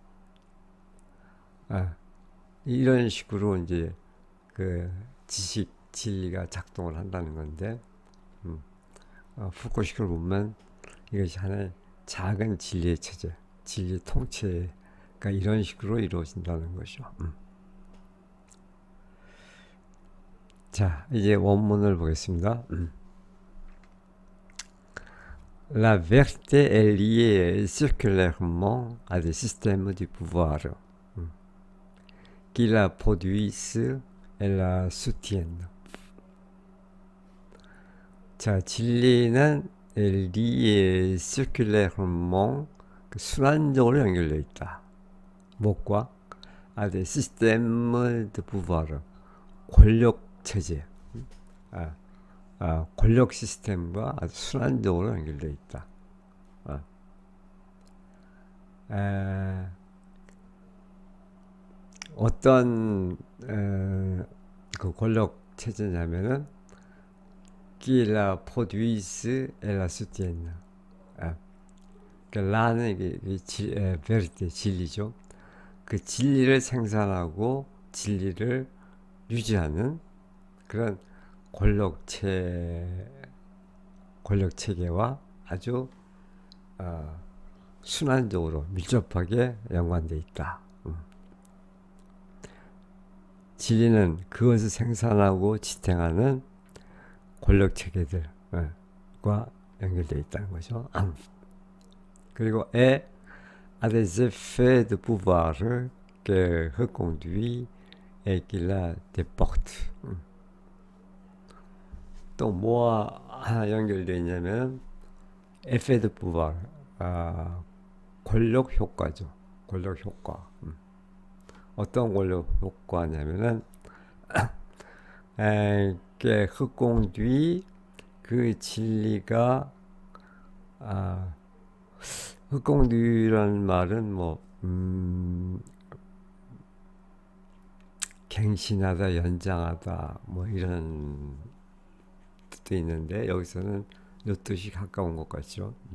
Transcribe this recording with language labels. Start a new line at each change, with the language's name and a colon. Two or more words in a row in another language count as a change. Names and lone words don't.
Korean: 이런 식으로 이제 그 지식 진리가 작동을 한다는 건데, 푸코식을 보면 이것이 하나의 작은 진리의 체제, 진리 통체의 그러니까 이런 식으로 이루어진다는 거죠. 자, 이제 원문을 보겠습니다.
French: La vérité est liée circulairement à des systèmes du pouvoir qui la produisent et la soutiennent.
Korean: 자, 진리는
French: liée circulairement
Korean: 순환적으로 연결되어 있다. 무엇과?
French: à des systèmes de pouvoir
Korean: 권력 체제. 권력 시스템과 아주 순환적으로 연결되어 있다. 어떤 그 권력 체제냐면은
French: qui la produise et la soutiennent.
Korean: 그러니까 라는 이게 베리테 진리죠. 그 진리를 생산하고 진리를 유지하는 그런 권력 체계와 아주 순환적으로 밀접하게 연관되어 있다. 진리는 그것을 생산하고 지탱하는 권력 체계들과 연결되어 있다는 거죠.
French: 그리고 à des effets de pouvoir que reconduit et qui la déporte.
Korean: 또 뭐와 연결되어 있냐면
French: effet de pouvoir,
Korean: 권력 효과죠. 권력 효과. 어떤 권력 효과냐면은
French: que reconduit
Korean: 그 진리가 흑공듀라는 말은 갱신하다, 연장하다 뭐 이런 뜻도 있는데 여기서는 이 뜻이 가까운 것 같죠.